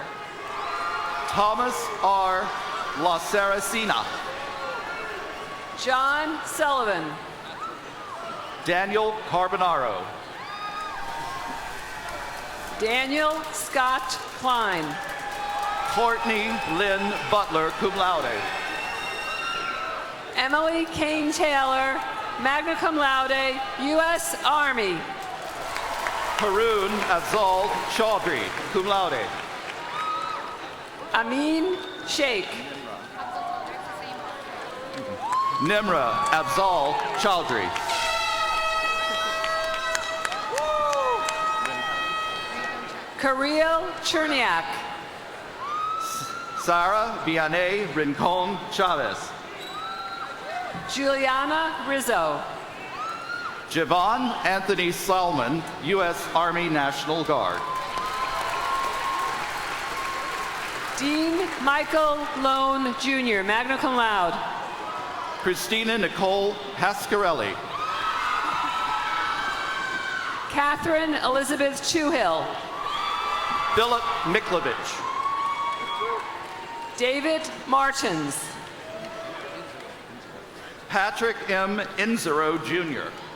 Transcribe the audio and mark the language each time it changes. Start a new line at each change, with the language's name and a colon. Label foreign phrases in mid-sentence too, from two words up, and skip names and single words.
English: Thomas R. La Saracena. John Sullivan. Daniel Carbonaro. Daniel Scott Klein. Courtney Lynn Butler,
Latin: cum laude.
English: Emily Kane Taylor,
Latin: magna cum laude,
English: U.S. Army. Haroon Afzal Chaudhry,
Latin: cum laude.
English: Amin Sheikh. Nimra Afzal Chaudhry. Kirill Cherniak. Sarah Vianney Rincon Chavez. Juliana Rizzo. Javon Anthony Salmon, U.S. Army National Guard. Dean Michael Lone Jr.,
Latin: magna cum laude.
English: Christina Nicole Pascarelli. Catherine Elizabeth Chuhill. Philip Miklovich. David Martins. Patrick M. Inzero, Jr.